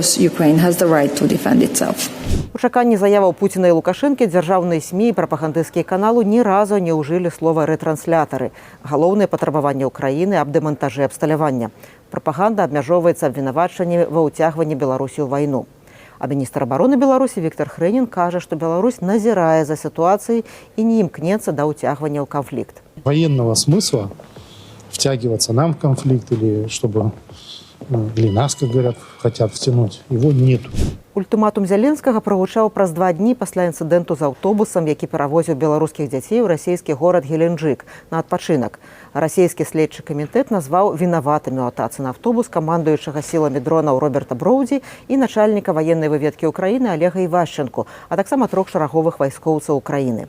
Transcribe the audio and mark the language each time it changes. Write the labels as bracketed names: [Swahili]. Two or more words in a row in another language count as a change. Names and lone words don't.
[Belarusian] У чаканні заяваў Пуціна і Лукашэнкі дзяржаўныя СМІ і прапагандысцкія каналы ні разу не ўжылі слова «рэтранслятары». Галоўнае патрабаванне Украіны аб дэмантажы абсталявання. Прапаганда абмяжоўваецца абвінавачаннямі ва ўцягванні Беларусі ў вайну. А міністр абароны Беларусі Віктор Хрэнін кажа, што Беларусь назірае за сітуацыяй і не імкнецца да ўцягвання ў канфлікт. [Russian] Военного смысла втягиваться нам в конфликт или чтобы или нас, как говорят, хотят втянуть, его нет. [Belarusian] Ультыматум Зяленскага прагучаў праз 2 дні пасля інцыдэнту з аўтобусам, які перавозіў беларускіх дзяцей у расійскі горад Геленджык на адпачынак. Расійскі следчы камітэт назваў вінаватымі ў атацы на аўтобус камандуючага сіламі дронаў Роберта Броўдзі і начальніка ваеннай выведкі Украіны Олега Івашчэнку, а таксама 3 шараговых вайскоўцаў Украіны.